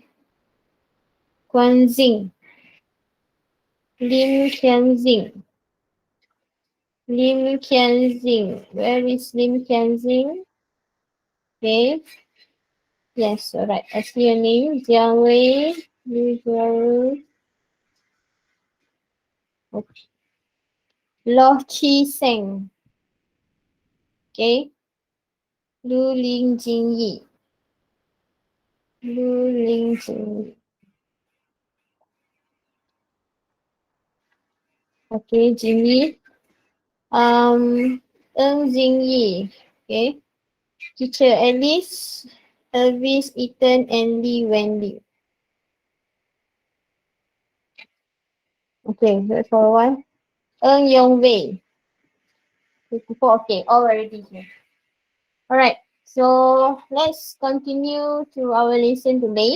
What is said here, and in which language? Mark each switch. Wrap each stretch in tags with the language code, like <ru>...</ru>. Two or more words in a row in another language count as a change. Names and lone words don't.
<en>Kwan Zing. Lim Kian Zing. Lim Kian Zing. Where is Lim Kian Zing? Okay. Yes, alright. I see your name. Jiang Wei. Liu Jiaru. Okay. Lo Chi Seng. Okay. Lu Ling Jing Yi. Lu Ling Jing Yi. Okay, Jing Yi. Ng Jing Yi. Okay. Teacher Alice, Elvis, Ethan, and Lee Wendy. Okay, that's for one. Ng Yong Wei. 54. Okay, already here. Alright, so let's continue to our lesson today.</en>